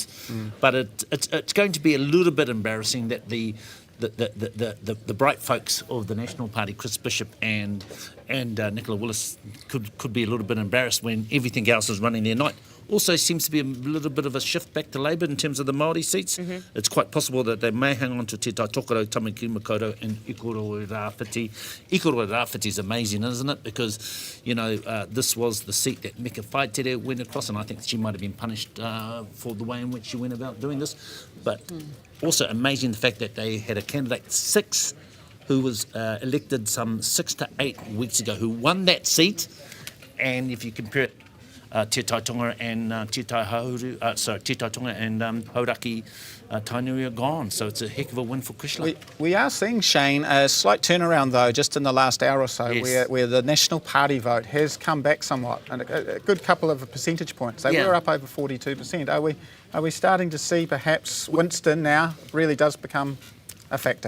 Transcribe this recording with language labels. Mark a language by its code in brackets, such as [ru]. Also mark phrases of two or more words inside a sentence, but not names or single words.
[en] But it's going to be a little bit embarrassing that the bright folks of the National Party, Chris Bishop and Nicola Willis, could be a little bit embarrassed when everything else is running their night. Also seems to be a little bit of a shift back to Labour in terms of the Māori seats. It's quite possible that they may hang on to Te Tai Tokerau, Tamaki Makaurau and Ikoro Rāwhiti. Ikoro Rāwhiti is amazing, isn't it? Because, this was the seat that Meka Whaitere went across, and I think she might have been punished for the way in which she went about doing this. But also amazing the fact that they had a candidate 6 who was elected some 6 to 8 weeks ago, who won that seat. And if you compare it, Te Tai Tonga and Te Tai Tonga and Hauraki Tainui are gone. So it's a heck of a win for Chrysler. We are seeing, Shayne, a slight turnaround though, just in the last hour or so, Yes. where the National Party vote has come back somewhat, and a good couple of percentage points. They were up over 42%. Are we starting to see perhaps Winston now really does become a factor?